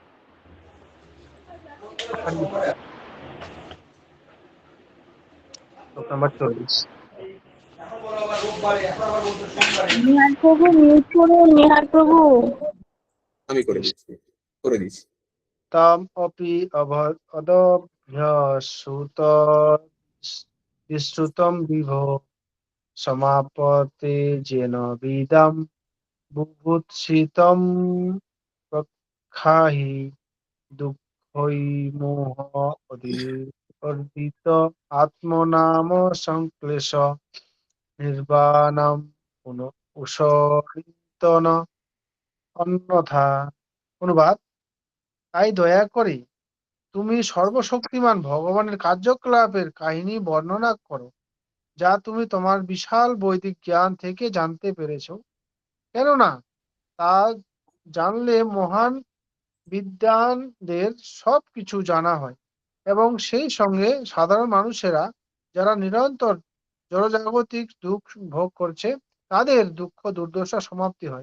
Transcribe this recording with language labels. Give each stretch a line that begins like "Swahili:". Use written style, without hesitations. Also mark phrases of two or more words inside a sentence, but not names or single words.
Bangla: নিহার প্রভু মিউট করুন, নিহার প্রভু। আমি করে দিচ্ছি।
Sanskrit: তাম অপি অধভ্যসুতম বিভো সমাপতে যেন বিদম বুভুৎসিতম প্রখ্যাহি দুঃখৈ মোহ অর্দিত আত্মনাম সংক্লেশ নির্বাণম উষরিতন অন্যথা।
Bangla: অনুবাদ: তাই দয়া করে তুমি সর্বশক্তিমান ভগবানের কার্যকলাপের কাহিনী বর্ণনা করো, যা তুমি তোমার বিশাল বৈদিক জ্ঞান থেকে জানতে পেরেছো। কেননা তা জানলে মহান বিদ্বানদের সবকিছু জানা হয় এবং সেই সঙ্গে সাধারণ মানুষেরা যারা নিরন্তর জড়জাগতিক দুঃখ ভোগ করছে তাদের দুঃখ দুর্দশা সমাপ্তি হয়।